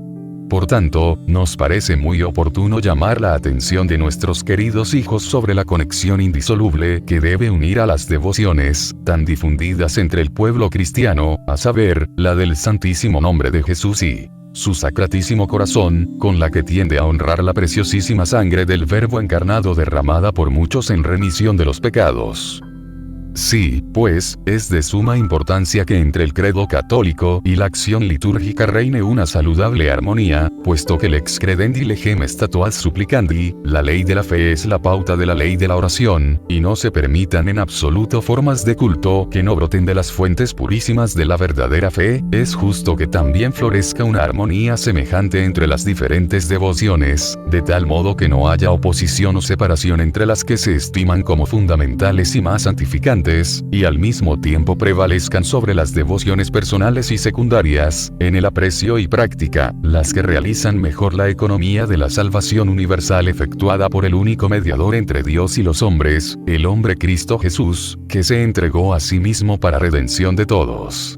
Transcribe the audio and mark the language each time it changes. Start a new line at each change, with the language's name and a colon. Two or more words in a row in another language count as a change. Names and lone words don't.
Spanish: Por tanto, nos parece muy oportuno llamar la atención de nuestros queridos hijos sobre la conexión indisoluble que debe unir a las devociones, tan difundidas entre el pueblo cristiano, a saber, la del Santísimo Nombre de Jesús y su Sacratísimo Corazón, con la que tiende a honrar la preciosísima sangre del Verbo encarnado derramada por muchos en remisión de los pecados. Sí, pues, es de suma importancia que entre el credo católico y la acción litúrgica reine una saludable armonía, puesto que
Latin: lex credendi legem statuas supplicandi,
Spanish: la ley de la fe es la pauta de la ley de la oración, y no se permitan en absoluto formas de culto que no broten de las fuentes purísimas de la verdadera fe. Es justo que también florezca una armonía semejante entre las diferentes devociones, de tal modo que no haya oposición o separación entre las que se estiman como fundamentales y más santificantes, y al mismo tiempo prevalezcan sobre las devociones personales y secundarias, en el aprecio y práctica, las que realizan mejor la economía de la salvación universal efectuada por el único mediador entre Dios y los hombres, el hombre Cristo Jesús, que se entregó a sí mismo para redención de todos.